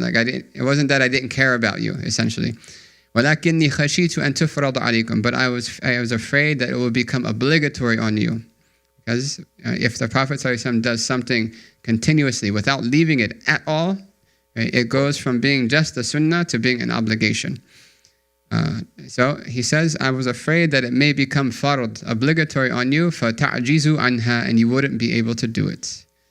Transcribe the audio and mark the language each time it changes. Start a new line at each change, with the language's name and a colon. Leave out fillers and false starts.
English: Like it wasn't that I didn't care about you, essentially.
Arabic: ولكني خشيت أن تفرض عليكم.
English: But I was afraid that it will become obligatory on you. Because if the Prophet ﷺ does something continuously without leaving it at all, right, it goes from being just a sunnah to being an obligation. So he says, I was afraid that it may become fard, obligatory on you,
Arabic: فَتَعْجِزُ عَنْهَا,
English: and you wouldn't be able to do it.